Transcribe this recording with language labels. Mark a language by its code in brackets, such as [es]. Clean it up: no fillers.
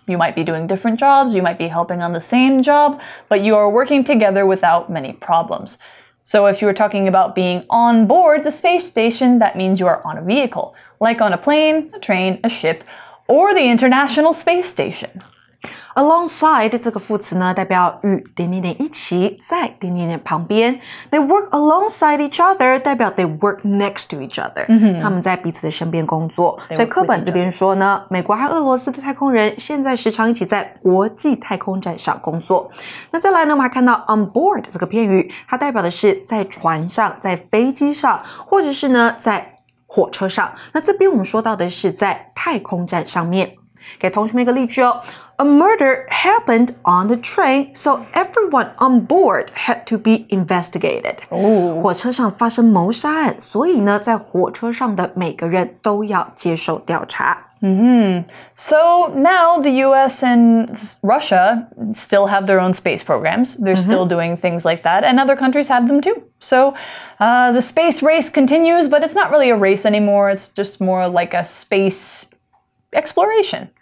[en] You might be doing different jobs, you might be helping on the same job, but you are working together without many problems. So if you were talking about being on board the space station, that means you are on a vehicle, like on a plane, a train, a ship, or the International Space Station. [zh] Alongside 这个副词呢，代表与一起，在旁边。 [en] They work alongside each other， [zh] 代表 [en] they work next to each other。 [zh] 他们在彼此的身边工作。所以课本这边说呢，美国和俄罗斯的太空人现在时常一起在国际太空站上工作。那再来呢，我们还看到 [en] on board [zh] 这个片语，它代表的是在船上、在飞机上，或者是呢在火车上。那这边我们说到的是在太空站上面。给同学们一个例句哦。 [en] A murder happened on the train, so everyone on board had to be investigated. [zh] 火车上发生谋杀案，所以呢，在火车上的每个人都要接受调查。 [en] So now the US and Russia still have their own space programs. They're still doing things like that, and other countries have them too. So the space race continues, but it's not really a race anymore. It's just more like a space exploration.